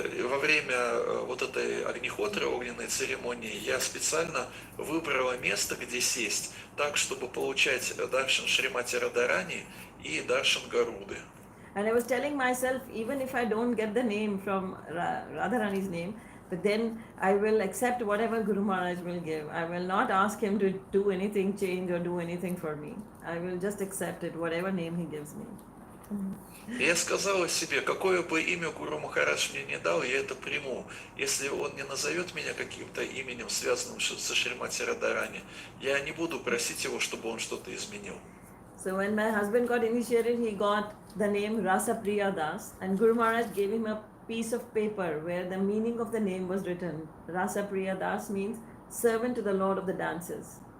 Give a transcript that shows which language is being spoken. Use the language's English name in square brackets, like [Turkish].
[Russian] Во время вот этой огнехотры, огненной церемонии, я специально выбрала место, где сесть, так, чтобы получать даршан Шримати Радхарани и даршан Гаруды. [English] And I was telling myself, even if I don't get the name from Radharani's name, but then I will accept whatever Guru Maharaj will give. I will not ask him to do anything, change or do anything for me. I will just accept it, whatever name he gives me. [Russian] Я сказала себе, какое бы имя Гуру Махарадж мне не дал, я это приму. Если он не назовет меня каким-то именем, связанным со Шримати Радхарани, я не буду просить его, чтобы он что-то изменил. [English] So when my husband got initiated, he got the name Rasa Priya Das, and Guru Maharaj gave him a piece of paper where the meaning of the name was written. Rasa Priya Das means servant to the Lord of the dances.